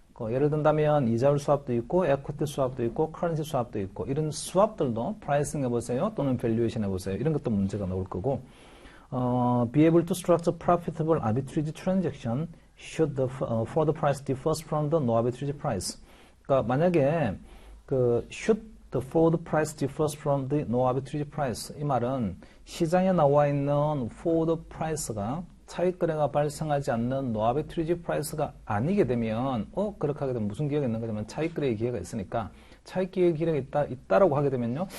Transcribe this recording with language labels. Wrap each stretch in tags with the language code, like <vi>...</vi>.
<ko>예를 든다면 이자율 수합도 있고 equity 수합도 있고 currency 수합도 있고 이런 수합들도 pricing 해보세요 또는 valuation 해보세요. 이런 것도 문제가 나올 거고</ko> <en>be able to structure profitable arbitrage transaction should the forward price differs from the no arbitrage price.</en> <ko>그러니까 만약에</ko> <en>should the forward price differs from the no arbitrage price</en> <ko>이 말은 시장에 나와 있는 forward price가 차익 거래가 발생하지 않는 no arbitrage price가 아니게 되면 그렇게 하게 되면 무슨 기회가 있는 거냐면 차익 거래의 기회가 있으니까 차익 기회가 있다라고 하게 되면요.</ko>